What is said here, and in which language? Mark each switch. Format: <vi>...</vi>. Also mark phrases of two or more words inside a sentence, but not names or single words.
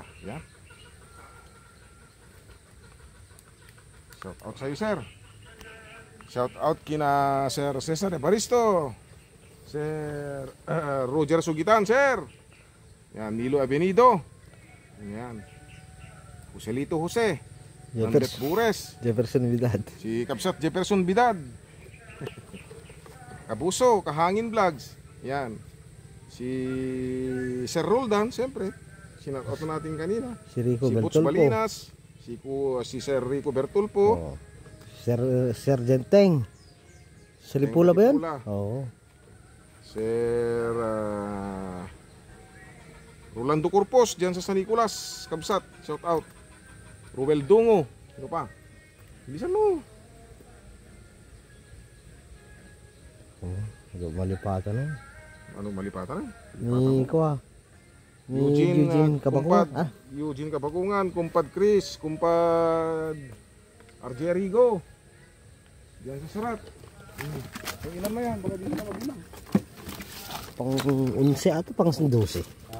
<tl>Yan. Shout out sa'yo sir. Shout out kina Sir Cesar Evaristo, Sir Roger Sugitan sir. Yan, Nilo Avenido. Yan. Joselito Jose. Nandet Bures. Jefferson Vidad. Si Kapsat Jefferson Bidad. Kabuso, Kahangin Vlogs. Yan. Si Sir Roldan, siyempre. Sinakot natin kanina. Si Rico Si Butch Bertolpo. Balinas. Si Sir Rico Bertolpo. Oh. Sergeant Teng. Sa Lipula ba yan? Lipula. Oo. Sir Rolando Corpos dyan sa San Nicolas, Kabsat, shout out. Ruel Dungo. Ano pa? Bilisan mo.</tl> <ilo>Malipatan na.</ilo> <tl>Anong malipatan? Ni Kwa. Ni Eugene Kabakuan. Kumpad, Eugene Kabakungan, kumpad Chris, kumpad Arjerigo. Diyan sa Sarat. So, ilan na yan? Baka di na mabilang. Pang 11 ato, pang 12. Ha?</tl>